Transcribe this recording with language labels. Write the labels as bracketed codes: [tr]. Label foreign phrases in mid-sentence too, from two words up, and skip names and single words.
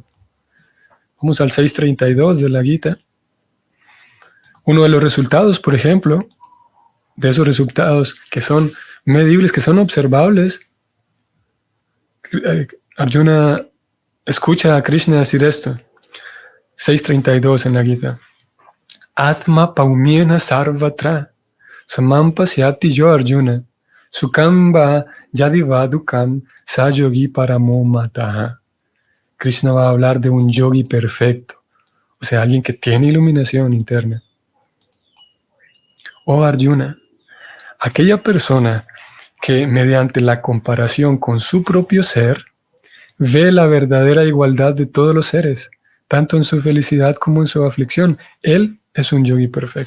[es] Vamos al 6.32 de la Gita. Uno de los resultados, por ejemplo, de esos resultados que son medibles, que son observables, Arjuna escucha a Krishna decir esto. 6.32 en la Gita. [sa] Atma paumyena sarvatra samam pasyati yo Arjuna sukamba yadiva dukam sa yogi paramo mataha. [es] Krishna va a hablar de un yogi perfecto, o sea, alguien que tiene iluminación interna. Oh Arjuna, aquella persona que mediante la comparación con su propio ser ve la verdadera igualdad de todos los seres, tanto en su felicidad como en su aflicción, él es un yogi perfecto.